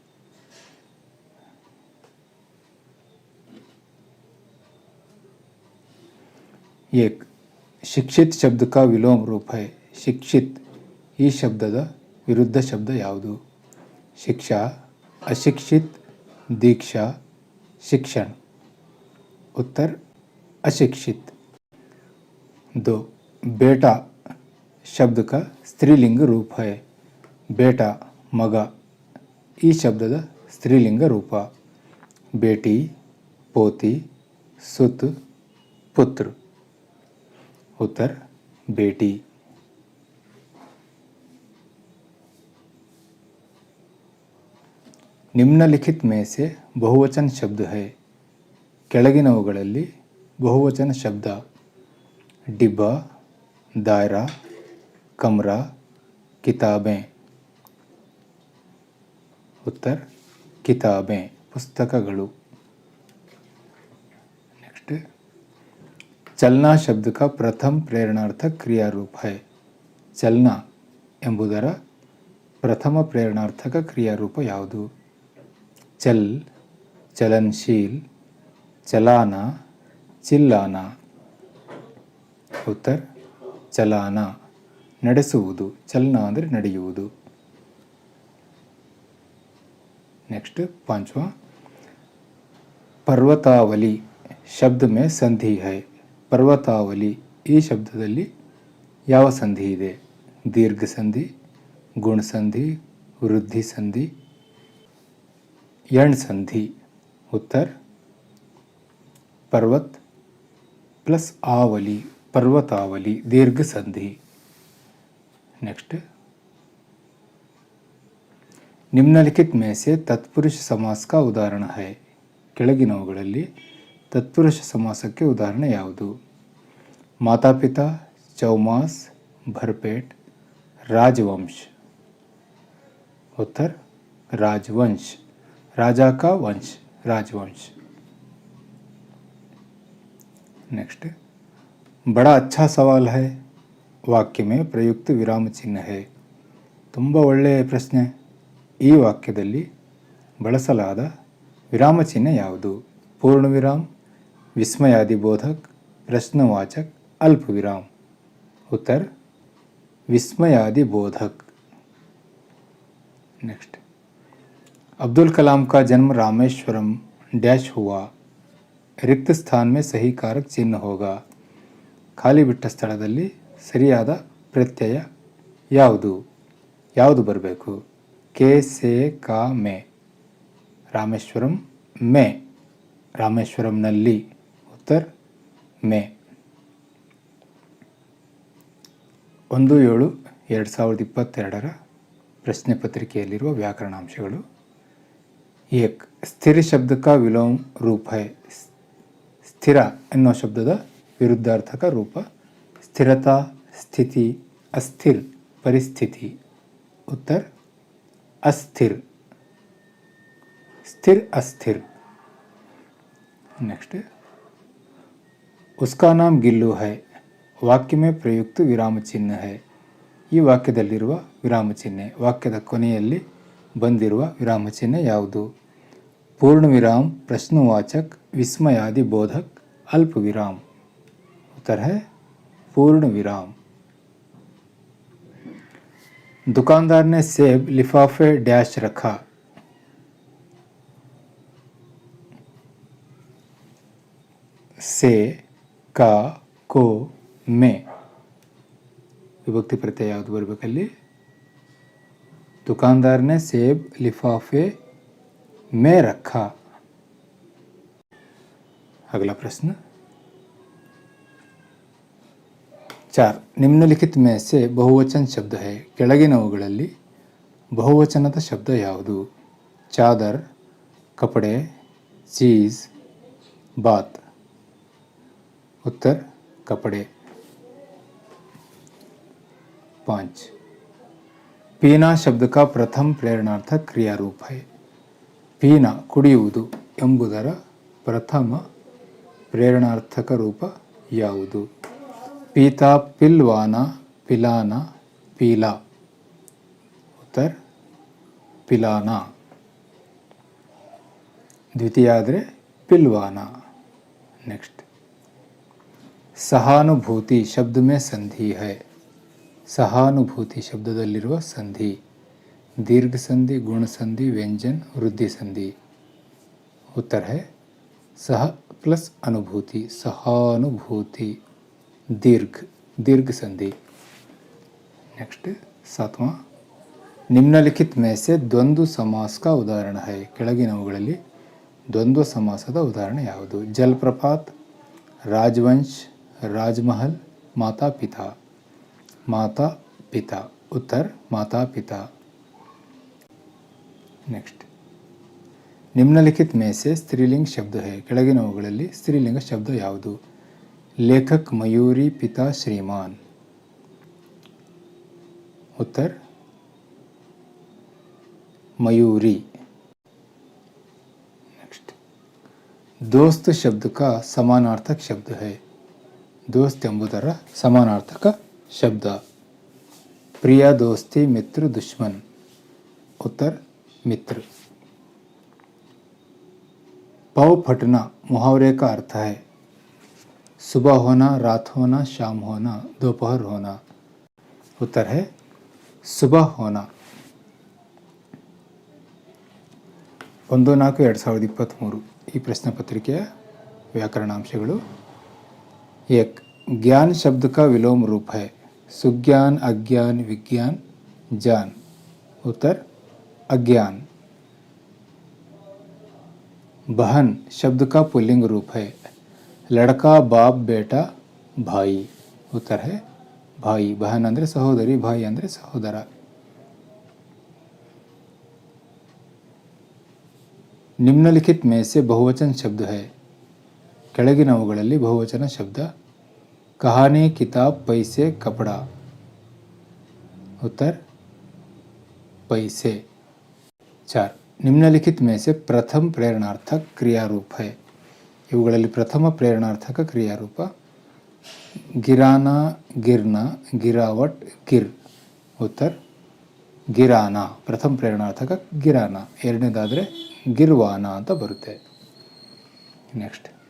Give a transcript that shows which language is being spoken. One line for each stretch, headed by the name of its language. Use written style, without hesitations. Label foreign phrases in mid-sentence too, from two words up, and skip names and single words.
Hindi: एक. शिक्षित शब्द का विलोम रूप है.
Kannada: ಶಿಕ್ಷಿತ್ ಈ ಶಬ್ದದ ವಿರುದ್ಧ ಶಬ್ದ ಯಾವುದು?
Hindi: शिक्षा, अशिक्षित, दीक्षा, शिक्षण. उत्तर अशिक्षित. 2. बेटा शब्द का स्त्रीलिंग रूप है.
Kannada: बेटा मग ಈ ಶಬ್ದದ ಸ್ತ್ರೀಲಿಂಗ ರೂಪ.
Hindi: बेटी, पोती, सुत, पुत्र. उत्तर बेटी. निम्नलिखित में से बहुवचन शब्द है.
Kannada: ಕೆಳಗಿನವುಗಳಲ್ಲಿ ಬಹುವಚನ ಶಬ್ದ.
Hindi: डिब्बा, दायरा, कमरा, किताबें. उत्तर किताबें, ಪುಸ್ತಕಗಳು. नेक्स्ट चलना शब्द का प्रथम प्रेरणार्थक क्रियारूप है.
Kannada: ಚಲನಾ ಎಂಬುದರ ಪ್ರಥಮ ಪ್ರೇರಣಾರ್ಥಕ ಕ್ರಿಯಾರೂಪ ಯಾವುದು?
Hindi: चल, चलनशील, चलाना, चिल्लाना.
Kannada: ಉತ್ತರ ಚಲಾನ, ನಡೆಸುವುದು. ಚಲನ ಅಂದರೆ ನಡೆಯುವುದು.
Hindi: नेक्स्ट 5वां पर्वतावली शब्द में संधि है.
Kannada: पर्वतावली ಈ ಶಬ್ದದಲ್ಲಿ ಯಾವ ಸಂಧಿ ಇದೆ? ದೀರ್ಘ ಸಂಧಿ, ಗುಣ ಸಂಧಿ, ವೃದ್ಧಿ ಸಂಧಿ, ಯಣ್ ಸಂಧಿ.
Hindi: उत्तर पर्वत प्लस आवली, पर्वतावली, दीर्घ संधि। नेक्स्ट, निम्नलिखित में से तत्पुरुष समास का उदाहरण है।
Kannada: ಕೆಳಗಿನವುಗಳಲ್ಲಿ ತತ್ಪುರುಷ ಸಮಾಸಕ್ಕೆ ಉದಾಹರಣೆ ಯಾವುದು?
Hindi: माता-पिता, चौमास, भरपेट, राजवंश। उत्तर राजवंश, राजा का वंश, राजवंश। नेक्स्ट, बड़ा अच्छा सवाल है, वाक्य में प्रयुक्त विराम चिन्ह है।
Kannada: ತುಂಬ ಒಳ್ಳೆಯ ಪ್ರಶ್ನೆ, ಈ ವಾಕ್ಯದಲ್ಲಿ ಬಳಸಲಾದ ವಿರಾಮ ಚಿಹ್ನೆ ಯಾವುದು? ಪೂರ್ಣ ವಿರಾಮ, ವಿಸ್ಮಯಾದಿ ಬೋಧಕ,
Hindi: प्रश्नवाचक, अल्प विराम। उत्तर विस्मयादि बोधक। नेक्स्ट, अब्दुल कलाम का जन्म रामेश्वरम डैश हुआ। रिक्त स्थान में सही कारक चिन्ह होगा।
Kannada: ಖಾಲಿ ಬಿಟ್ಟ ಸ್ಥಳದಲ್ಲಿ ಸರಿಯಾದ ಪ್ರತ್ಯಯ ಯಾವುದು? ಯಾವುದು ಬರಬೇಕು?
Hindi: के से का में, रामेश्वरम में,
Kannada: ರಾಮೇಶ್ವರಂನಲ್ಲಿ। ಉತ್ತರ ಮೇ। 1/7/2022 ಪ್ರಶ್ನೆ ಪತ್ರಿಕೆಯಲ್ಲಿರುವ ವ್ಯಾಕರಣಾಂಶಗಳು।
Hindi: एक, स्थिर शब्द का विलोम रूप है।
Kannada: स्थिर ಎನ್ನುವ ಶಬ್ದದ ವಿರುದ್ಧಾರ್ಥಕ ರೂಪ
Hindi: स्थिरता, स्थिति, अस्थिर परिस्थिति। उत्तर अस्थिर, स्थिर अस्थिर। नेक्स्ट, उसका नाम गिल्लू है। वाक्य में प्रयुक्त विराम चिह्न है।
Kannada: ಈ ವಾಕ್ಯದಲ್ಲಿರುವ ವಿರಾಮ ಚಿಹ್ನೆ, ವಾಕ್ಯದ ಕೊನೆಯಲ್ಲಿ ಬಂದಿರುವ ವಿರಾಮ ಚಿಹ್ನೆ ಯಾವುದು?
Hindi: पूर्ण विराम, प्रश्नवाचक, विस्मयादि बोधक, अल्प विराम। उत्तर है पूर्ण विराम। दुकानदार ने सेब लिफाफे डैश रखा। से, का, को, में
Kannada: ವಿಭಕ್ತಿ ಪ್ರತ್ಯಯ ಯಾವುದು ಬರಬೇಕಲ್ಲಿ?
Hindi: दुकानदार ने सेब लिफाफे में रखा। अगला प्रश्न 4, निम्नलिखित में से बहुवचन शब्द है।
Kannada: ಕೆಳಗಿನವುಗಳಲ್ಲಿ ಬಹುವಚನದ ಶಬ್ದ ಯಾವುದು?
Hindi: चादर, कपड़े, चीज, बात। उत्तर कपड़े। 5, पीना शब्द का प्रथम प्रेरणार्थक क्रिया रूप है।
Kannada: ಪೀನ ಕುಡಿಯುವುದು ಎಂಬುದರ ಪ್ರಥಮ ಪ್ರೇರಣಾರ್ಥಕ ರೂಪ ಯಾವುದು?
Hindi: पीता, पिलवाना, पिलाना, पीला।
Kannada: ಉತ್ತರ ಪಿಲಾನ। ದ್ವಿತೀಯ ಆದರೆ ಪಿಲ್ವಾನ।
Hindi: नेक्स्ट, सहानुभूति शब्द में संधि है। सहानुभूति
Kannada: ಶಬ್ದದಲ್ಲಿರುವ ಸಂಧಿ
Hindi: दीर्घ संधि, गुण संधि, व्यंजन, वृद्धि संधि। उत्तर है सह प्लस अनुभूति, सहानुभूति, दीर्घ, दीर्घ संधि। नेक्स्ट 7वां, निम्नलिखित में से द्वंद्व समास का उदाहरण है।
Kannada: ಕೆಳಗಿನವುಗಳಲ್ಲಿ ದ್ವಂದ್ವ ಸಮಾಸದ ಉದಾಹರಣೆ ಯಾವುದು?
Hindi: जलप्रपात, राजवंश, राजमहल, माता पिता। माता पिता। उत्तर माता पिता। नेक्स्ट, निम्नलिखित में से स्त्रीलिंग शब्द है।
Kannada: ಕೆಳಗಿನವುಗಳಲ್ಲಿ ಸ್ತ್ರೀಲಿಂಗ ಶಬ್ದ ಯಾವುದು?
Hindi: लेखक, मयूरी, पिता, श्रीमान। उत्तर मयूरी। नेक्स्ट, दोस्त शब्द का समानार्थक शब्द है। दोस्त
Kannada: ಎಂಬುದರ ಸಮಾನಾರ್ಥಕ ಶಬ್ದ
Hindi: प्रिया, दोस्ती, मित्र, दुश्मन। उत्तर मित्र। पौ फटना मुहावरे का अर्थ है सुबह होना, रात होना, शाम होना, दोपहर होना। उत्तर है सुबह होना। 1/4/2023 ಈ ಪ್ರಶ್ನೆ ಪತ್ರಿಕೆಯ ವ್ಯಾಕರಣಾಂಶಗಳು। 1, ज्ञान शब्द का विलोम रूप है। सुज्ञान, अज्ञान, विज्ञान, जान। उत्तर अज्ञान। बहन शब्द का पुल्लिंग रूप है। लड़का बाप बेटा भाई उत्तर है भाई बहन
Kannada: ಅಂದರೆ ಸಹೋದರಿ ಭಾಯಿ ಅಂದರೆ ಸಹೋದರ
Hindi: निम्नलिखित में से बहुवचन शब्द है
Kannada: ಕೆಳಗಿನವುಗಳಲ್ಲಿ ಬಹುವಚನ ಶಬ್ದ
Hindi: कहानी किताब पैसे कपड़ा उत्तर पैसे 4 निम्नलिखित में से प्रथम प्रेरणार्थक क्रियारूप है
Kannada: ಇವುಗಳಲ್ಲಿ ಪ್ರಥಮ ಪ್ರೇರಣಾರ್ಥಕ ಕ್ರಿಯಾರೂಪ
Hindi: गिराना गिरना गिरावट गिर
Kannada: ಉತ್ತರ ಗಿರಾನ ಪ್ರಥಮ ಪ್ರೇರಣಾರ್ಥಕ ಗಿರಾನ ಎರಡನೇದಾದರೆ ಗಿರ್ವಾನ ಅಂತ ಬರುತ್ತೆ ನೆಕ್ಸ್ಟ್